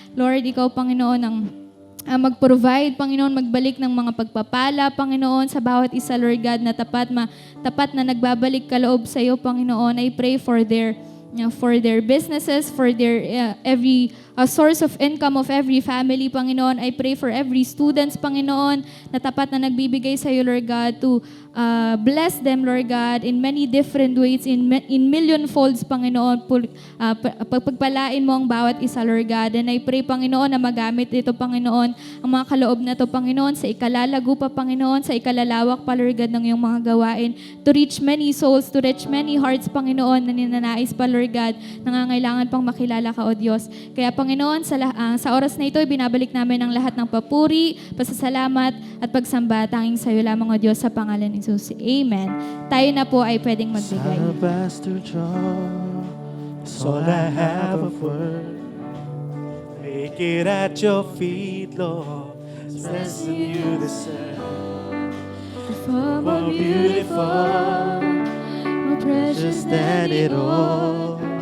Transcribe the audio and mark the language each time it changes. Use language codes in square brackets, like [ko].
[tl] Lord, Ikaw, Panginoon, ang mag-provide, Panginoon, magbalik ng mga pagpapala, Panginoon, sa bawat isa, Lord God, na tapat na nagbabalik kaloob sa iyo, Panginoon. [en] I pray for their businesses, for their every source of income of every family, Panginoon. I pray for every students, Panginoon, [tl] na tapat na nagbibigay sa iyo, [en] Lord God, to bless them, Lord God, in many different ways, in million folds, Panginoon. [tl] Pagpagpalain mo ang bawat isa, Lord God. [en] And I pray, [tl] Panginoon, na magamit ito, Panginoon, ang mga kaloob na ito, Panginoon, sa ikalalago pa, Panginoon, sa ikalalawak pa, Lord God, ng iyong mga gawain, [en] to reach many souls, to reach many hearts, [tl] Panginoon, na ninanais pa, Lord God, nangangailangan pang makilala ka, O Diyos. Kaya, Panginoon, sa oras na ito, binabalik namin ang lahat ng papuri, pasasalamat, at pagsamba, tanging sa iyo lamang, O Diyos, sa pangalan ni Jesus. Amen. Tayo na po ay pwedeng magbigay. [en] Alabaster jar, it's all I have of worth. Take it at your feet, Lord. It's less than you deserve. Far more beautiful, more precious than it all.